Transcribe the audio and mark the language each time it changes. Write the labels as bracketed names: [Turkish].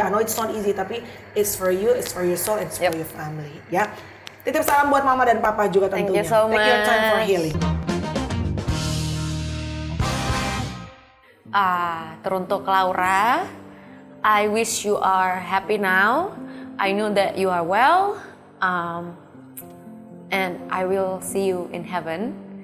[English] I know it's not easy, tapi it's for you, it's for your soul, it's for your family. [Indonesian] Ya. Titip salam buat mama dan papa juga tentunya. [English] Thank you so much. Take your time for healing. [Indonesian] Teruntuk [English] Laura, I wish you are happy now. I know that you are well, and I will see you in heaven.